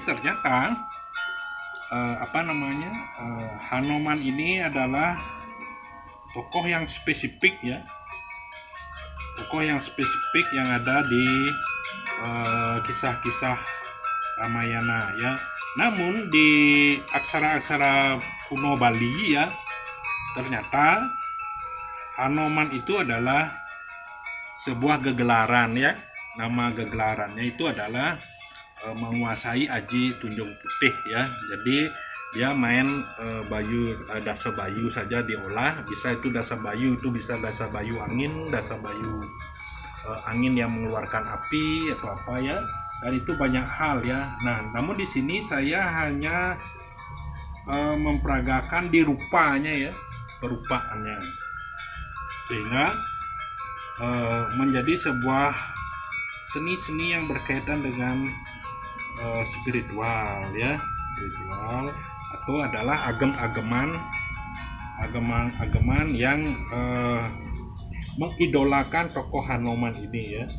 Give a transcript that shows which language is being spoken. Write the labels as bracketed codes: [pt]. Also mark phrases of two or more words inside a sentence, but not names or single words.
[id] Ternyata Hanoman ini adalah tokoh yang spesifik ya, tokoh yang spesifik yang ada di kisah-kisah Ramayana ya. Namun di aksara-aksara kuno Bali ya, ternyata Hanoman itu adalah sebuah gegelaran ya. Nama gegelarannya itu adalah menguasai aji tunjung putih ya. Jadi dia main dasa bayu saja diolah, bisa itu dasa bayu, itu bisa dasa bayu angin, dasa bayu angin yang mengeluarkan api atau apa ya. Dan itu banyak hal ya. Nah, namun di sini saya hanya memperagakan di rupanya ya, perupaannya, sehingga menjadi sebuah seni-seni yang berkaitan dengan spiritual ya, spiritual, atau adalah ageman yang mengidolakan tokoh Hanoman ini ya.